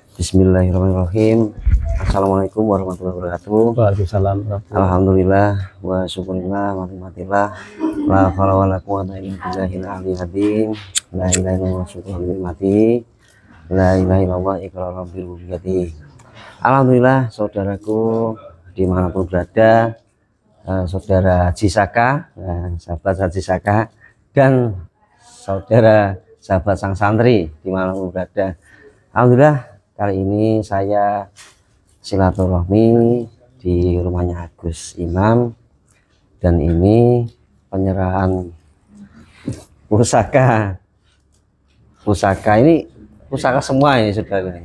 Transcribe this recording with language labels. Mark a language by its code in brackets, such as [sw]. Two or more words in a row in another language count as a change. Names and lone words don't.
[ar] بسم الله الرحمن الرحيم. السلام عليكم ورحمة الله وبركاته. وعليكم السلام. الحمد لله وشكر الله ونعمة الله. لا حول ولا قوة إلا بالله العلي العظيم. لا إله إلا الله شكر النعمة. لا إله إلا الله إقرارا بالعبودية. [id] Alhamdulillah saudaraku dimanapun berada, saudara Haji Saka, sahabat Haji Saka, dan saudara sahabat sang santri dimanapun berada. Alhamdulillah kali ini saya silaturahmi di rumahnya Agus Imam, dan ini penyerahan pusaka ini pusaka semua ini saudara ini.